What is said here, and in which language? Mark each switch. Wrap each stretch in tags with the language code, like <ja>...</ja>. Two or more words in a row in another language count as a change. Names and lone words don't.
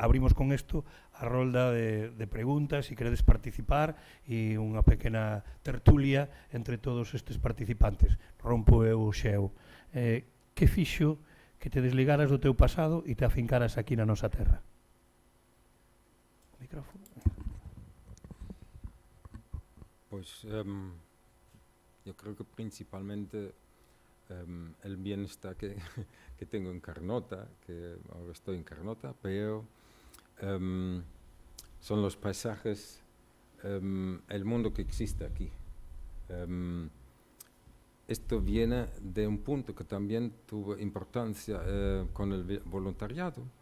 <gl>Abrimos con isto a rolda de preguntas, se queredes participar, e unha pequena tertulia entre todos estes participantes. Rompo eu o xeo. Que fixo que te desligaras do teu pasado e te afincaras aquí na nosa terra? Micrófono.</gl> <es>Pues yo creo que principalmente el bienestar que tengo en Carnota, que ahora estoy en Carnota, pero son los paisajes, el mundo que existe aquí. Esto viene de un punto que también tuvo importancia con el voluntariado.</es>